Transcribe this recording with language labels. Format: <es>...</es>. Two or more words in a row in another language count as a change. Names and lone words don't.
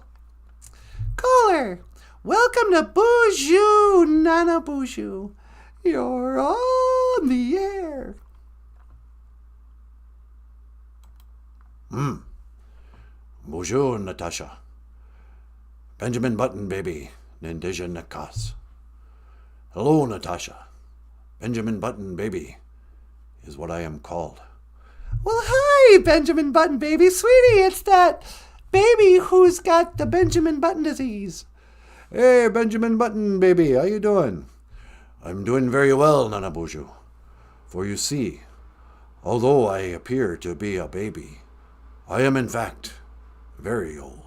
<en>Caller, welcome to BOOZHOO NANABOOZHOO. You're on the air. Bonjour, Natasha. Benjamin Button,</en> <oj>baby. Nindija Nakas.</oj> <en>Hello, Natasha. Benjamin Button, baby, is what I am called. Well, hi, Benjamin Button, baby. Sweetie, it's that baby who's got the Benjamin Button disease. Hey, Benjamin Button, baby, how you doing? I'm doing very well, NANABOOZHOO. For you see, although I appear to be a baby, I am in fact very old.</en>